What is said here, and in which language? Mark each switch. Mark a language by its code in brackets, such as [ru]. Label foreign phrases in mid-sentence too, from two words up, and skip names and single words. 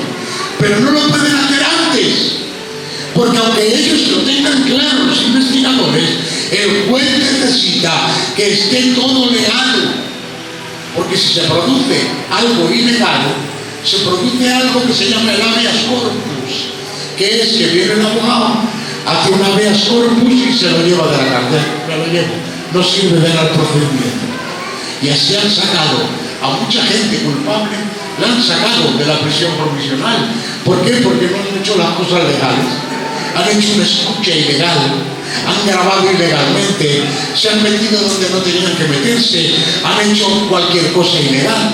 [es] Pero no lo pueden hacer antes. Porque aunque ellos lo tengan claro, los investigadores, el juez necesita que esté todo legal. Porque si se produce algo ilegal, se produce algo que se llama el [la] habeas corpus, [es] que es que viene el abogado, hace un [la] habeas corpus [es] y se lo lleva de la cárcel. Me lo llevo, no sirve de al procedimiento. Y así han sacado a mucha gente culpable, la han sacado de la prisión provisional. ¿Por qué? Porque no han hecho las cosas legales. Han hecho una escucha ilegal, han grabado ilegalmente, se han metido donde no tenían que meterse, han hecho cualquier cosa ilegal.